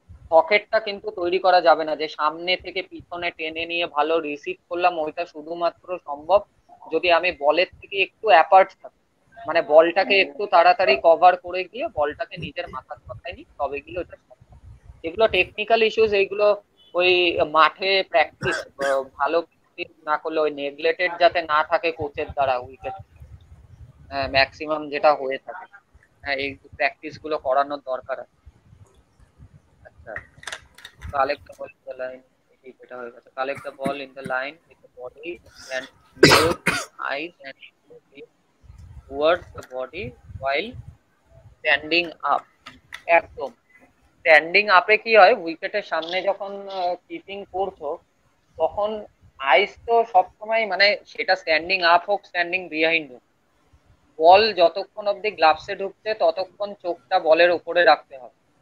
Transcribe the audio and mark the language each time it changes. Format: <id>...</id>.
<bn>সকেটটা কিন্তু তৈরি করা যাবে না যে সামনে থেকে পিছনে টেনে নিয়ে ভালো রিসিভ করলাম, ওইটা শুধুমাত্র সম্ভব যদি আমি বলের থেকে একটু অ্যাপার্ট থাকি, মানে বলটাকে একটু তাড়াতাড়ি কভার করে গিয়ে বলটাকে নিজের মাথার কথায় নিই, তবে গিয়ে ওটা সম্ভব। এগুলো টেকনিক্যাল ইস্যুস, এইগুলো ওই মাঠে প্র্যাকটিস ভালো practice না করলে, ওই নেগলেক্টেড যাতে না থাকে কোচের দ্বারা উইকেট ম্যাক্সিমাম যেটা হয়ে থাকে, হ্যাঁ এই প্র্যাকটিস গুলো করানোর দরকার আছে।</bn> <en>আচ্ছা, collect the ball in the line,</en> <bn>এটা হয়ে গেছে।</bn> <en>Collect the ball in the line with the body and close the eyes and towards the body while standing up।</en> <bn>একদম, স্ট্যান্ডিং আপে কি হয়, উইকেটের সামনে যখন কিপিং করছো তখন আইস তো সবসময় মানে সেটা স্ট্যান্ডিং আপ হোক স্ট্যান্ডিং বিহাইন্ড হোক, বল যতক্ষণ অব্দি গ্লাভসে ঢুকছে ততক্ষণ চোখটা বলের উপরে রাখতে হবে।</bn>